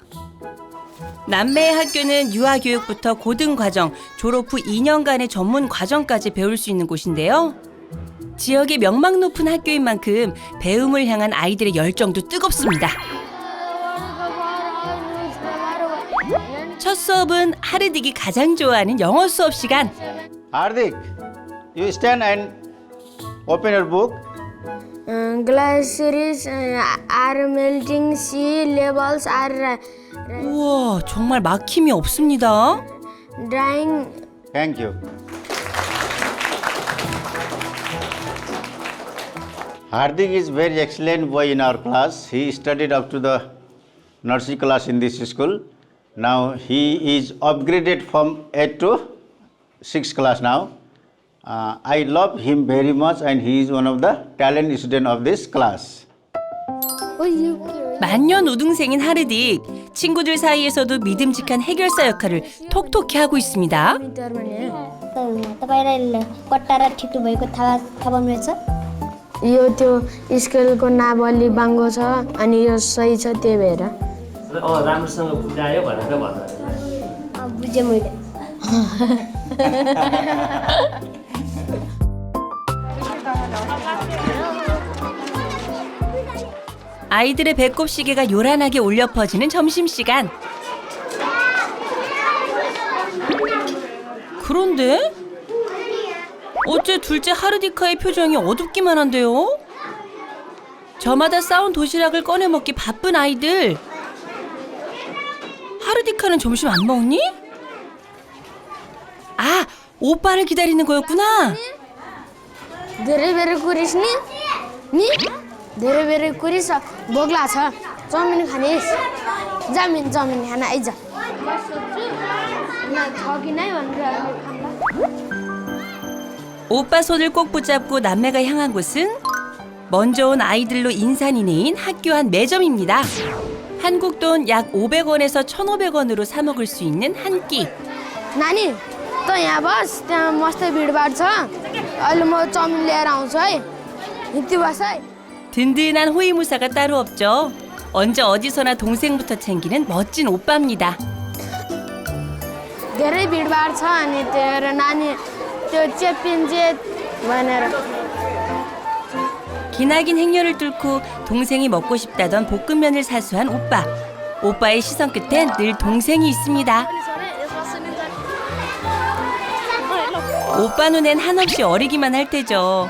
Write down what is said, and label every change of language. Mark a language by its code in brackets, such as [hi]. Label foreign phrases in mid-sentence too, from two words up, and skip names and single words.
[ko] 남매의 학교는 유아교육부터 고등과정, 졸업 후 2년간의 전문 과정까지 배울 수 있는 곳인데요. 지역의 명망 높은 학교인 만큼 배움을 향한 아이들의 열정도 뜨겁습니다. 첫 수업은 하르딕이 가장 좋아하는 영어 수업 시간. [en] Hardik, you stand and open your book. Glaciers are melting, sea levels are [ko] 우와, 정말 막힘이 없습니다. [en] drying. Thank you. Hardik is very excellent boy in our class. He studied up to the nursery class in this school. Now he is upgraded from 8 to 6 class now. I love him very much and he is one of the talent student of this class. Oh, you [ko] 만년 우등생인 하르딕. 친구들 사이에서도 믿음직한 해결사 역할을 톡톡히 하고 있습니다. [ne] तपाईँलाई कट्टा र ठिटो भएको थाहा पाउनुहुन्छ? यो त्यो स्केलको नाप अलि बाङ्गो छ अनि यो सही छ त्यही भएर राम्रोसँग बुझायो भनेर भन्नु बुझेँ मैले। [ko] 아이들의 배꼽 시계가 요란하게 울려 퍼지는 점심시간. 그런데 어째 둘째 하르디카의 표정이 어둡기만 한데요? 저마다 싸운 도시락을 꺼내 먹기 바쁜 아이들. 하르디카는 점심 안 먹니? 아, 오빠를 기다리는 거였구나. [ne] धेरै बेर कुरिस नि धेरै बेर कुरिस बोग्ला छ चाउमिन खानिस् चाउमिन खान आइज छ कि नै भनेर [ko] 오빠 손을 꼭 붙잡고 남매가 향한 곳은 먼저 온 아이들로 인산인해인 학교 한 매점입니다. 한국 돈 약 500원에서 1,500원으로 사 먹을 수 있는 한 끼. [ne] नानी त यहाँ बस त्यहाँ मस्त भिडभाड छ अहिले म चाउमिन लिएर आउँछु है हिँड्ती बस है [ko] 든든한 호위무사가 따로 없죠. 언제 어디서나 동생부터 챙기는 멋진 오빠입니다. [ne] धेरै भिडभाड छ अनि त्यही भएर नानी त्यो चेपिन्छ भनेर [ko] 기나긴 행렬을 뚫고 동생이 먹고 싶다던 볶음면을 사수한 오빠. 오빠의 시선 끝엔 늘 동생이 있습니다. 오빠 눈엔 한없이 어리기만 할 테죠.